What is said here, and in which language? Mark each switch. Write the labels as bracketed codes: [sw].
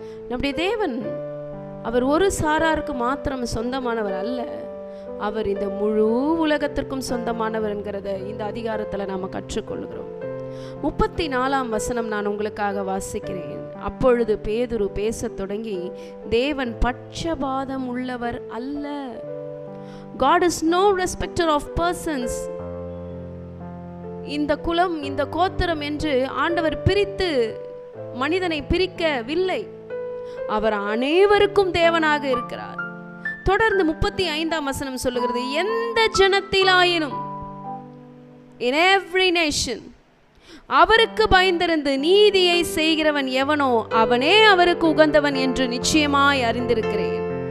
[ta] நம்முடைய தேவன் அவர் ஒரு சாராருக்கு மாத்திரம் சொந்தமானவர் அல்ல, அவர் இந்த முழு உலகத்திற்கும் சொந்தமானவர் என்கிறத இந்த அதிகாரத்தில் நாம் கற்றுக்கொள்கிறோம். 34ஆம் வசனம் நான் உங்களுக்காக வாசிக்கிறேன். அப்பொழுது பேதுரு பேசத் தொடங்கி, தேவன் பட்சபாதம் உள்ளவர் அல்ல. [en] God is no respecter of persons. [ta] இந்த குலம், இந்த கோத்திரம் என்று ஆண்டவர் பிரித்து மனிதனை பிரிக்கவில்லை. அவர் அனைவருக்கும் தேவனாக இருக்கிறார். தொடர்ந்து 35ஆம் வசனம் சொல்லுகிறது, எந்த ஜனத்திலாயினும், [en] in every nation, [ta] அவருக்கு பயந்திருந்து நீதியை செய்கிறவன் எவனோ அவனே அவருக்கு உகந்தவன் என்று நிச்சயமாய் அறிந்திருக்கிறேன்.